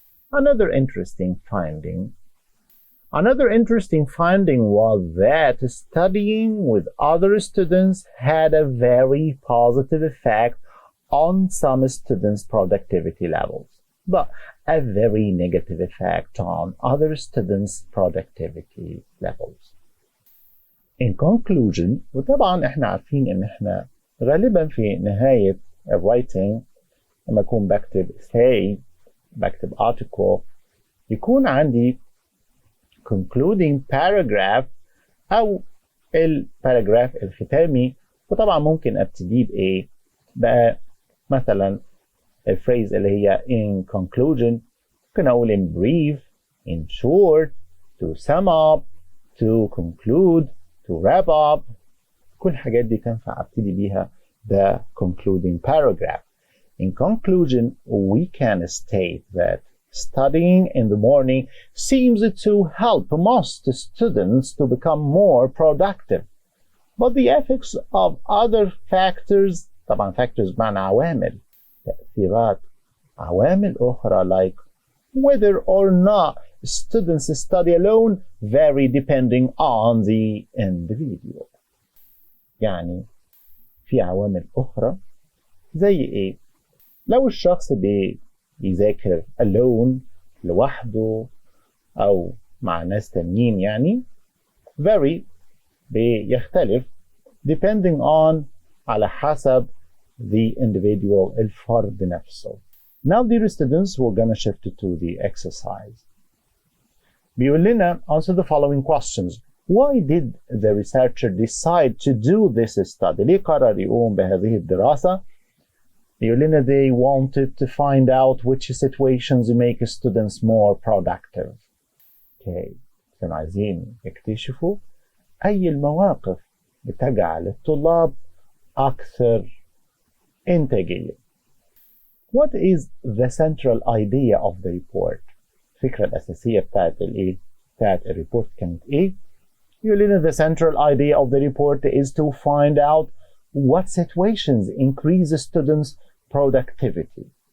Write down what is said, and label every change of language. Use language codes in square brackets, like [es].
[en] Another interesting finding was that studying with other students had a very positive effect on some students' productivity levels, but a very negative effect on other students' productivity levels. In conclusion, [ar] وطبعا احنا عارفين ان احنا غالبا في نهاية الرايتنج لما أكون بكتب essay بكتب article يكون عندي [en] concluding paragraph [ar] أو الباراجراف الختامي، وطبعا ممكن أبتدي بإيه؟ بقى مثلا الفريز اللي هي [en] in conclusion، [ar] ممكن أقول [en] in brief، in short، to sum up، to conclude، to wrap up. [ar] كل الحاجات دي تنفع أبتدي بيها [en] the concluding paragraph. In conclusion, we can state that studying in the morning seems to help most students to become more productive. But the effects of other factors، [ar] طبعا [en] factors [ar] معنى عوامل، تأثيرات عوامل أخرى [en] like whether or not students study alone vary depending on the individual. [ar] يعني في عوامل أخرى زي إيه؟ لو الشخص بيذاكر [en] alone [ar] لوحده أو مع ناس تانيين يعني [en] vary [ar] بيختلف [en] depending on [ar] على حسب [en] the individual [ar] الفرد نفسه. [en] Now dear students we're gonna shift to the exercise. [ar] بيقول لنا [en] answer the following questions. Why did the researcher decide to do this study؟ [ar] ليه قرر يقوم بهذه الدراسة؟ يقول لنا [en] they wanted to find out which situations make students more productive. Okay. [ar] كانوا عايزين يكتشفوا أي المواقف بتجعل الطلاب أكثر إنتاجية. [en] What is the central idea of the report؟ [ar] الفكرة الأساسية بتاعت الإيه؟ بتاعت الريبورت كانت إيه؟ يقول لنا [en] the central idea of the report is to find out what situations increase students' productivity.